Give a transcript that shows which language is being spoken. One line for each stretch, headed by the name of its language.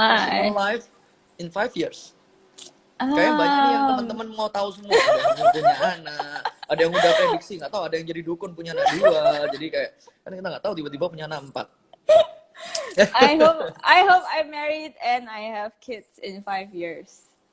English: yourself personal life in 5 years?
Indonesian: Kayak banyak nih yang teman-teman mau tahu semua. Ada yang punya anak, ada yang udah prediksi, nggak tahu, ada yang jadi dukun punya anak 2. Jadi kayak kan kita nggak tahu tiba-tiba punya anak 4.
English: I hope I'm married and I have kids in 5 years.